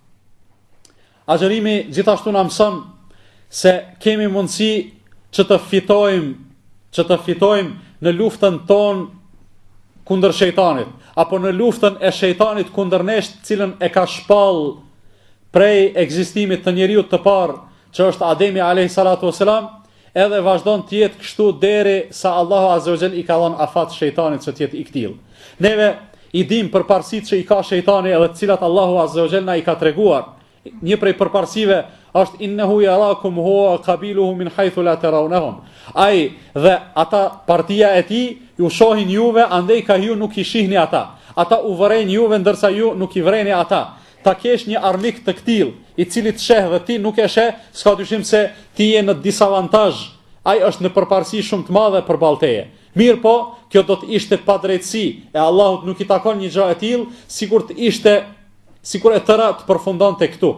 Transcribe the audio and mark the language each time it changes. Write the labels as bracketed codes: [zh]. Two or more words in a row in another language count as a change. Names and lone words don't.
[sq] Agjërimi gjithashtu na mëson se kemi mundësi që të fitojmë në luftën tonë kundër shejtanit, apo në luftën e shejtanit kundër nesh, cilën e ka shpall prej ekzistimit të njeriut të parë, që është Ademi [ar] عليه الصلاة والسلام, [sq] edhe vazhdon të jetë kështu deri sa Allahu [ar] عز وجل [sq] i ka dhënë afat shejtanit që të jetë i ktill. Neve i dim përparësitë që i ka shejtani edhe të cilat Allahu [ar] عز وجل [sq] na i ka treguar. Një prej përparësive është [ar] إنه يراكم هو قبيله من حيث لا ترونهم. [sq] Ai dhe ata partia e tij ju shohin juve, andej ka ju nuk i shihni ata. Ata u vërejnë juve ndërsa ju nuk i vreni ata. Ta kesh një armik të ktill, i cili të sheh dhe ti nuk e sheh, s'ka dyshim se ti je në disavantazh. Ai është në përparësi shumë të madhe përballë teje. Mirë po, kjo do të ishte padrejtësi e Allahut nuk i takon një gjë e tillë, sikur e tëra të përfundonte këtu.